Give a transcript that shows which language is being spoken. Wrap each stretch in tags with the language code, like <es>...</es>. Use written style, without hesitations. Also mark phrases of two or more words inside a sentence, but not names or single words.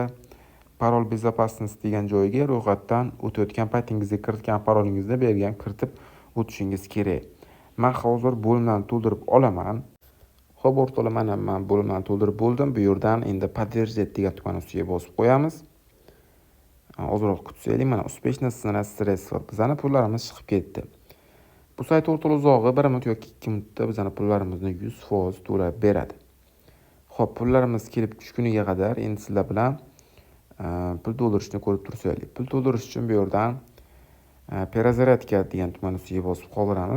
<uz>Parol безопасность degan joyga ro'yxatdan o'tayotgan paytingizda kiritgan parolingizni bergan kiritib o'tishingiz kerak. Men hozir bo'limlarni to'ldirib olaman. Xo'p o'rtoqlar, mana men bo'limlarni to'ldirib bo'ldim. Bu yerdan endi подтвердить degan tuman ustiga bosib qo'yamiz. Ozroq kutsaylik, mana</uz> <ru>успешно снят средства.</ru> <uz>Bizning pullarimiz chiqib ketdi. Bu sayt o'rtoqlar uzog'i 1 minut yoki 2 minutda bizning pullarimizni 100% to'lab beradi. Xo'p, pullarimiz kelib tushguniga qadar endi sizlar bilan pul to'ldirishni ko'rib tursanglar. Pul to'ldirish uchun bu yerdan перезарядка degan tuman ustiga bosib qoldiramiz.</uz>